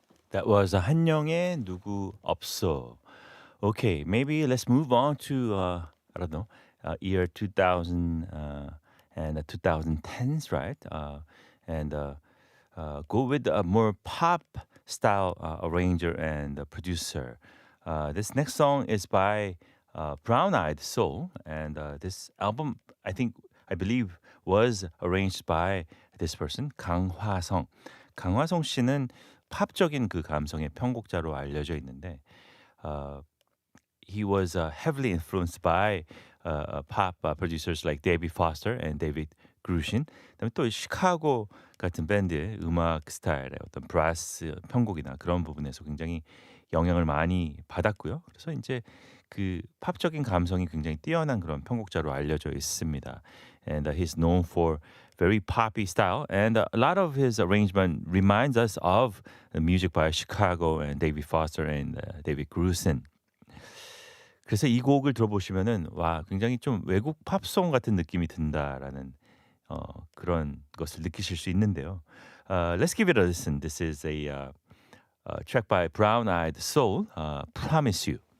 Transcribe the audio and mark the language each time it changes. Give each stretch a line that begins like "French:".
English: That was 한영의 누구 없어. Okay, maybe let's move on to I don't know, year 2000 and 2010s, right? And go with a more pop style arranger and producer. This next song is by Brown Eyed Soul, and this album, I believe, was arranged by this person, 강화성.
Korean: 강화성 씨는 팝적인 그 감성의 편곡자로 알려져 있는데,
English: he was heavily influenced by pop producers like David Foster and David Grusin.
Korean: 그다음에 또 시카고 같은 밴드의 음악 스타일의 어떤 브라스 편곡이나 그런 부분에서 굉장히 영향을 많이 받았고요. 그래서 이제 그 팝적인 감성이 굉장히 뛰어난 그런 편곡자로 알려져 있습니다.
English: And he's known for very poppy style, and a lot of his arrangement reminds us of the music by Chicago and David Foster and David Grusin.
Korean: 그래서 이 곡을 들어보시면은 와 굉장히 좀 외국 팝송 같은 느낌이 든다라는 그런 것을 느끼실 수 있는데요.
English: Let's give it a listen. This is a track by Brown Eyed Soul, Promise You.